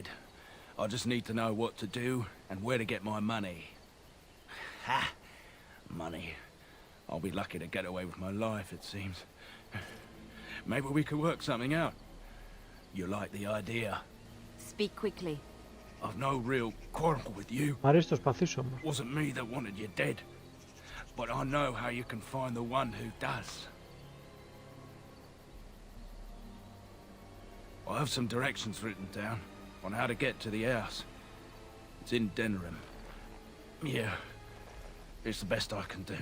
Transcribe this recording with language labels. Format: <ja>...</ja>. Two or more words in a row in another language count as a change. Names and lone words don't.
<en>I just need to know what to do and where to get my money. Ha! Money. I'll be lucky to get away with my life, it seems. Maybe we could work something out. You like the idea? Speak quickly. I've no real quarrel with you.</en> <el>Μ' αρέσει το σπαθί σου όμως.</el> <en>Wasn't me that wanted you dead. But I know how you can find the one who does. I have some directions written down on how to get to the house. It's in Denerim. Yeah, it's the best I can do.</en>